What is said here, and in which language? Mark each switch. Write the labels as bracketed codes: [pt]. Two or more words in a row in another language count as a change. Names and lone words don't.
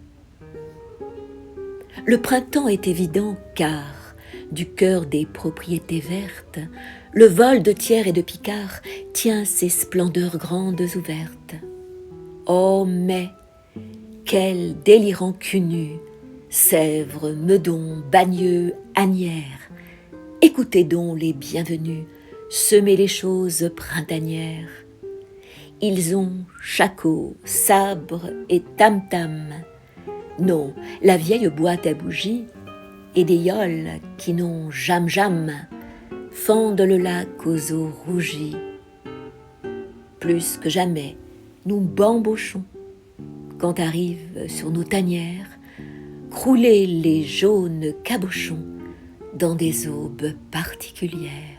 [fr] Le printemps est évident car, du cœur des propriétés vertes, le vol de Thiers et de Picard tient ses splendeurs grandes ouvertes. Ô mai, quel délirant cul nu, Sèvres, Meudon, Bagneux, Asnières, écoutez donc les bienvenus semer les choses printanières. Ils ont shako, sabre et tam-tam. Non, la vieille boîte à bougies et des yoles qui n'ont jam-jam fendent le lac aux eaux rougies. Plus que jamais, nous bambochons quand arrivent sur nos tanières crouler les jaunes cabochons dans des aubes particulières.